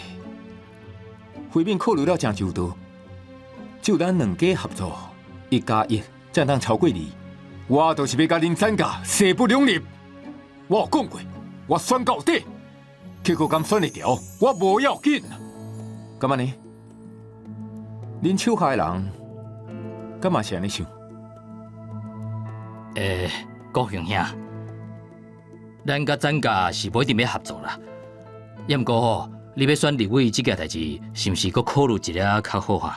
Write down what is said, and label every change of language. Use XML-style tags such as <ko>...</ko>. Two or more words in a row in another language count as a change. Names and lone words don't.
<nan>慧敏考虑了真周到，只有咱两家合作，1+1才能超过2。我就是要甲恁詹家势不两立。我有讲过，我选到底，结果敢选得掉，我无要紧。咁安尼，恁手下的人，敢嘛是安尼想？国雄兄，咱甲詹家是不一定要合作啦。也毋过吼，你要选立委这件代志，是毋是搁考虑一下较好哈？</nan>